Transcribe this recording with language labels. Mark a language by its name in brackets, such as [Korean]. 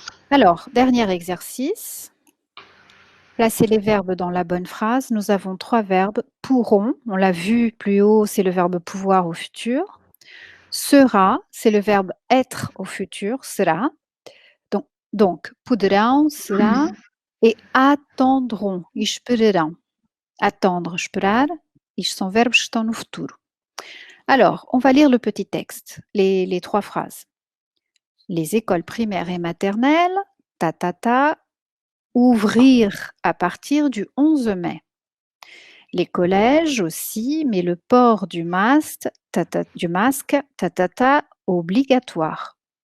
[French] Alors, dernier exercice. Placez les verbes dans la bonne phrase. Nous avons 3 verbes. Pourront, on l'a vu plus haut, c'est le verbe pouvoir au futur. Sera, c'est le verbe être au futur, sera. Donc poderão, será, et attendront, esperarão. [Portuguese] Attendre, esperar, isto são verbos que estão no futuro. [French] Alors, on va lire le petit texte, les 3 phrases. Les écoles primaires et maternelles, ouvrir à partir du 11 mai. Les collèges aussi, mais le port du masque, obligatoire.